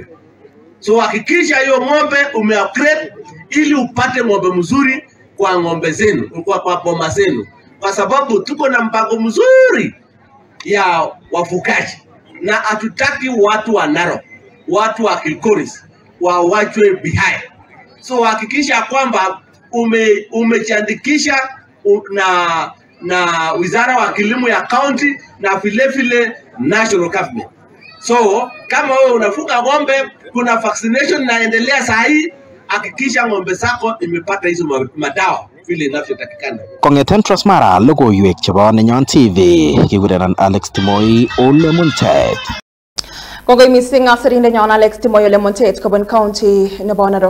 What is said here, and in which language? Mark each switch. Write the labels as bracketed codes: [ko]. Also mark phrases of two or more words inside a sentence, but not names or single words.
[sw] So hakikisha hiyo ng'ombe umeupgrade ili upate ng'ombe mzuri kwa ng'ombe zenu, kwa boma zenu, kwa sababu tuko na mpango mzuri ya wafugaji, na hatutaki watu wa Narok, watu wa Kilgoris wawachwe behind. So hakikisha kwamba umejiandikisha na wizara wa kilimo ya county na vile [en] national government. [sw] So kama wewe unafuga ng'ombe, kuna vaccination naendelea saa hii, hakikisha ng'ombe zako imepata hizo madawa vile inavyotakikana. [kln] Kong'eten Transmara, logoiwek chebo Nenyon TV, kigurenan Alex Timoy ole Montet. Kongoi missing asirindenyon Alex Timoy ole Montet kobun county nebo Narok.